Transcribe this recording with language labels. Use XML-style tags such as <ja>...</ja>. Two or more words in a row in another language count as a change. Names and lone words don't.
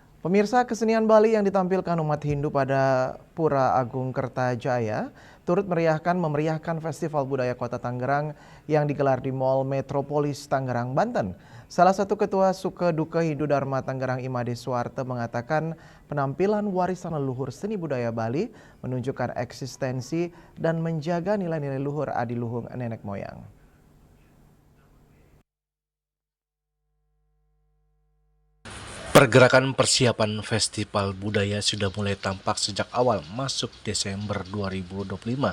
<id>Pemirsa, kesenian Bali yang ditampilkan umat Hindu pada Pura Agung Kertajaya turut memeriahkan Festival Budaya Kota Tangerang yang digelar di Mall Metropolis Tangerang, Banten. Salah satu ketua Suke Duke Hindu Dharma Tangerang Imade Suwarte mengatakan penampilan warisan leluhur seni budaya Bali menunjukkan eksistensi dan menjaga nilai-nilai luhur adiluhung nenek moyang. Pergerakan persiapan Festival Budaya sudah mulai tampak sejak awal masuk Desember 2025.</id>